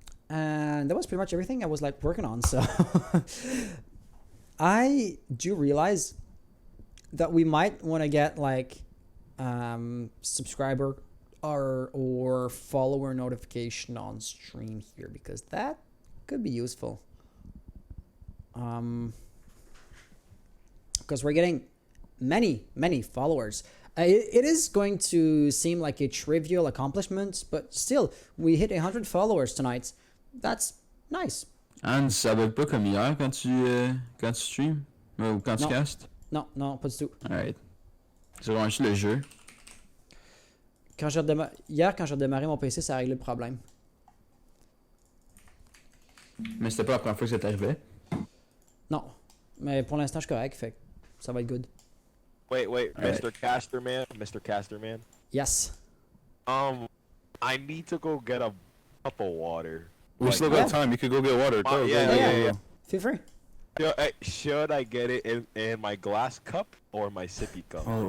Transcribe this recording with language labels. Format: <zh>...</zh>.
<en>And that was pretty much everything I was like working on. So I do realize that we might want to get like subscriber or follower notification on stream here, because that could be useful. Because we're getting many followers. It is going to seem like a trivial accomplishment, but still, we hit 100 followers tonight. That's nice.</en> <fr>And ça va pas comme hier quand tu stream ou quand tu castes? Non, pas du tout.</fr> <en>Alright.</en> <fr>C'est vraiment juste le jeu. Hier, quand j'ai redémarré mon PC, ça a réglé le problème. Mais c'était pas la première fois que ça t'arrivait. Non, mais pour l'instant, je suis correct, fait que ça va être good.</fr> <en>Wait, Alright. Mr. Casterman. Yes. I need to go get a cup of water. We still got time. You could go get water. Go, yeah. Feel free. Should I get it in my glass cup or my sippy cup?</en>